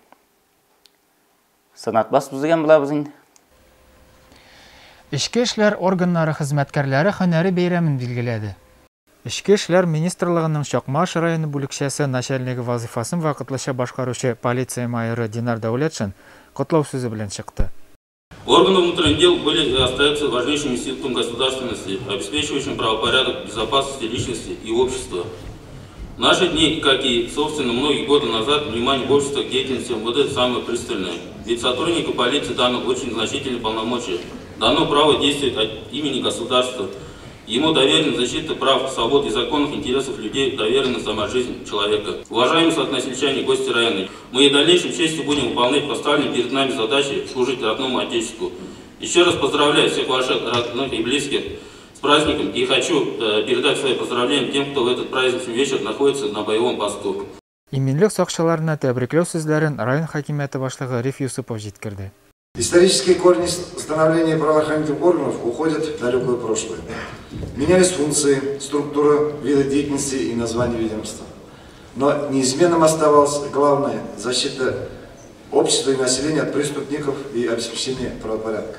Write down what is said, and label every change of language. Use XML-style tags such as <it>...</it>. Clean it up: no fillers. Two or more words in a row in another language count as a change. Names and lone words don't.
<tt>Сынатмас дигән булабыз инде. Ішкі эшләр органнары хезмәткәрләре һөнәри бәйрәмен билгеләде. Ішкі эшләр министрлыгының Чакмаш районы бүлекчәсе начальнигы вазифасын вакытлыча башкаручы полиция майоры Динар Даулетшин котлау сүзе белән чыкты.</tt> <ru>Органы внутренних дел были и остаются важнейшим институтом государственности, обеспечивающим правопорядок, безопасности личности и общества. В наши дни, как и, собственно, многие годы назад, внимание общества к деятельности МВД самое пристальное. Ведь сотруднику полиции дано очень значительные полномочия. Дано право действовать от имени государства. Ему доверена защита прав, свобод и законных интересов людей, доверена сама жизнь человека. Уважаемые соотносельчане и гости района, мы и в дальнейшем честью будем выполнять поставленные перед нами задачи служить родному Отечеству. Еще раз поздравляю всех ваших родных и близких с праздником и хочу передать свои поздравления тем, кто в этот праздничный вечер находится на боевом посту.</ru> <tt>Иминлек сакчыларына тәбрикләү сүзләрен район хакимияте башлыгы Риф Юсупов җиткерде.</tt> <ru>Исторические корни становления правоохранительных органов уходят в далекое прошлое. Менялись функции, структура, виды деятельности и название ведомства. Но неизменным оставалась главная защита общества и населения от преступников и обеспечения правопорядка.</ru>